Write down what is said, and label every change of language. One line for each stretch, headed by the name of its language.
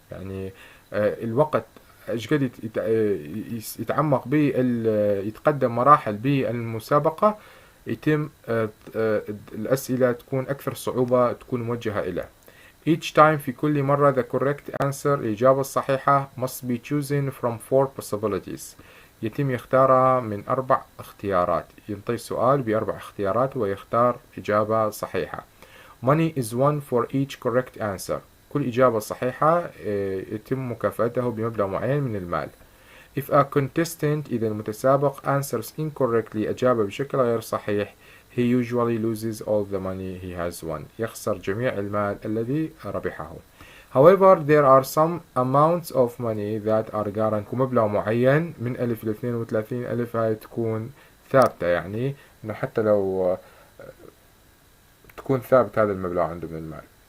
Arabic: يعني الوقت قد يتعمق به يتقدم مراحل بالمسابقة يتم الأسئلة تكون أكثر صعوبة تكون موجهة إليه.
English: Each time في كل مرة the correct answer الإجابة الصحيحة must be chosen from 4 possibilities.
Arabic: يتم يختارها من 4 اختيارات. ينطي سؤال ب4 اختيارات ويختار إجابة صحيحة.
English: Money is won for each correct answer.
Arabic: كل إجابة صحيحة يتم مكافأته بمبلغ معين من المال.
English: If a contestant إذا المتسابق answers incorrectly أجاب بشكل غير صحيح he usually loses all the money he has won.
Arabic: يخسر جميع المال الذي ربحه.
English: However there are some amounts of money that are guaranteed.
Arabic: مبلغ معين من 1000 ل 32 ألف هاي تكون ثابتة، يعني إنه حتى لو تكون ثابت هذا المبلغ عنده من المال.